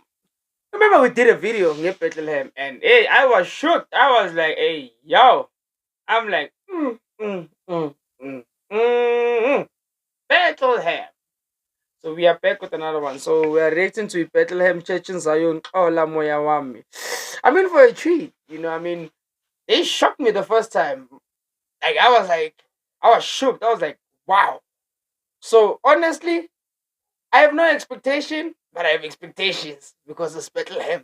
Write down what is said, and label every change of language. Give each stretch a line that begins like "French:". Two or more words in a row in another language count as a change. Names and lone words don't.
English: Remember we did a video in Bethlehem and hey, I was shocked. I was like, hey, yo. I'm like, mm, mm, Bethlehem. So we are back with another one. So we are reacting to Bethlehem Church in Zion.
Zulu: Oh, la moya wami.
English: I mean for a treat. They shocked me the first time. I was shocked. I was like, wow. So honestly, I have no expectation, but I have expectations because it's Bethlehem.